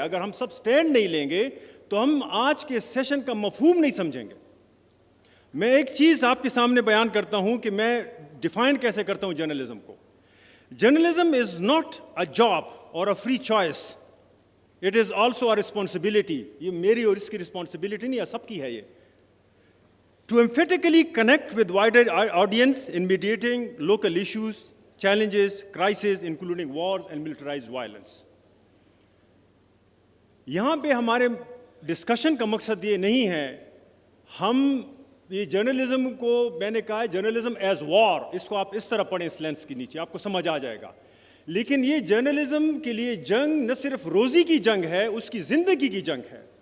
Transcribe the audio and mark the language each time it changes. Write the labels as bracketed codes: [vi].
[ur] اگر ہم سب سٹینڈ نہیں لیں گے تو ہم آج کے سیشن کا مفہوم نہیں سمجھیں گے. میں ایک چیز آپ کے سامنے بیان کرتا ہوں کہ میں ڈیفائن کیسے کرتا ہوں جرنلزم کو. [en] Journalism is not a job اور a free choice, it is also a responsibility. [ur] یہ میری اور اس کی رسپانسبلٹی نہیں ہے, سب کی ہے یہ. [en] To emphatically connect with wider audience in mediating local issues, challenges, crises, including wars and militarized violence. [ur] یہاں پہ ہمارے ڈسکشن کا مقصد یہ نہیں ہے, ہم یہ جرنلزم کو, میں نے کہا ہے [en] journalism as war, [ur] اس کو آپ اس طرح پڑھیں اس لینس کے نیچے, آپ کو سمجھ آ جائے گا. لیکن یہ جرنلزم کے لیے جنگ نہ صرف روزی کی جنگ ہے, اس کی زندگی کی جنگ ہے.